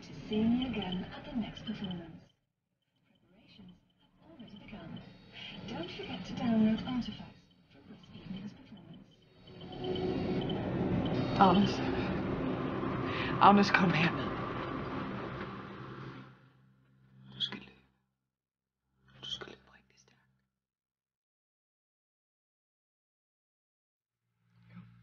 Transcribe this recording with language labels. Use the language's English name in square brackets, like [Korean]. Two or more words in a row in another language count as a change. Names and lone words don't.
[English] seeing you again at the next performance. Preparations have already begun. Don't forget to download artifacts from this evening's performance. [Danish] Agnes, kom herned. Du skal løbe. Du skal løbe rigtig stærkt. Jo.